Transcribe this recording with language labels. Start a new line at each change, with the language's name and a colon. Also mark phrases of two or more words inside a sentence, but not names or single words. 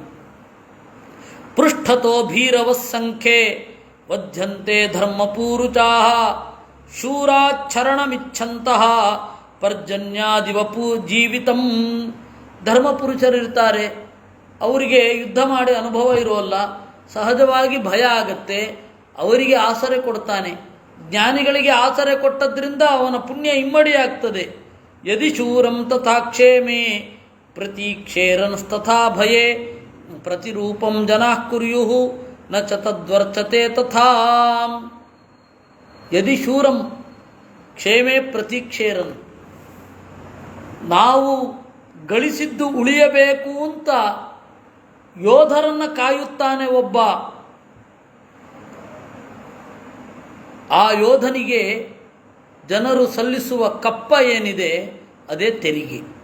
Sanskrit: ಪೃಷ್ಠತೋ ಭೀರವ ಸಂಖ್ಯೆ ವಧ್ಯಂತೆ ಧರ್ಮಪೂರುಚಾ ಶೂರಾಚರಣಮಿಚ್ಛಂತಹ ಪರ್ಜನ್ಯಾದಿವಪು ಜೀವಿತಂ.
Kannada: ಧರ್ಮಪುರುಷರಿರ್ತಾರೆ, ಅವರಿಗೆ ಯುದ್ಧ ಮಾಡಿ ಅನುಭವ ಇರೋಲ್ಲ, ಸಹಜವಾಗಿ ಭಯ ಆಗತ್ತೆ, ಅವರಿಗೆ ಆಸರೆ ಕೊಡ್ತಾನೆ. ಜ್ಞಾನಿಗಳಿಗೆ ಆಸರೆ ಕೊಟ್ಟದ್ರಿಂದ ಅವನ ಪುಣ್ಯ ಇಮ್ಮಡಿ ಆಗ್ತದೆ.
Sanskrit: ಯದಿ ಶೂರಂ ತಥಾ ಕ್ಷೇಮೇ ಪ್ರತೀಕ್ಷೇರನ್ಸ್ತಥಾ ಭಯೇ ಪ್ರತಿರೂಪಂ ಜನಾ ಕುರ್ಯುಃ ನ ಚ ತದ್ವರ್ಚತೆ ತಥಾ. ಯದಿ ಶೂರಂ ಕ್ಷೇಮೇ ಪ್ರತೀಕ್ಷೇರನ್,
Kannada: ನಾವು ಗಳಿಸಿದ್ದು ಉಳಿಯಬೇಕು ಅಂತ ಯೋಧರನ್ನು ಕಾಯುತ್ತಾನೆ ಒಬ್ಬ. ಆ ಯೋಧನಿಗೆ ಜನರು ಸಲ್ಲಿಸುವ ಕಪ್ಪ ಏನಿದೆ ಅದೇ ತೆರಿಗೆ.